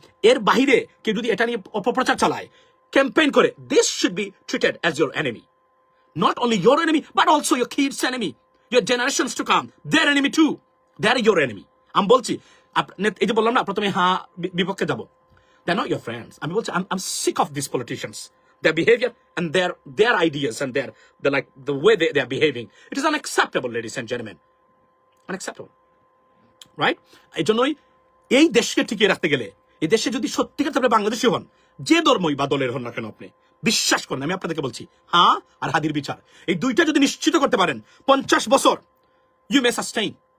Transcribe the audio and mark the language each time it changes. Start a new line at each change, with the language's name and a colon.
Bangla: এর বাইরে কেউ যদি এটা নিয়ে অপপ্রচার চালায়, ক্যাম্পেইন করে,
English: this should be treated as your enemy. Not only your enemy, but also your kids' enemy, your generations to come, their enemy too. They are your enemy.
Bangla: আমি বলছি, এই যে বললাম না প্রথমে বিপক্ষে যাব,
English: they're not your friends.
Bangla: আমি বলছি,
English: I'm sick of these politicians, their behavior and their ideas and the way they are behaving. It is unacceptable, ladies and gentlemen. Unacceptable. Right?
Bangla: এই জন্যই এই দেশকে টিকিয়ে রাখতে গেলে, এই দেশে যদি সত্যিকার আপনি বাংলাদেশি হন, যে ধর্মই বা দলের হন না কেন, আপনি বিশ্বাস করেন, আমি আপনাদেরকে বলছি, আর হাদির বিচার, এই দুইটা যদি নিশ্চিত করতে পারেন, 50 বছর
English: You may sustain.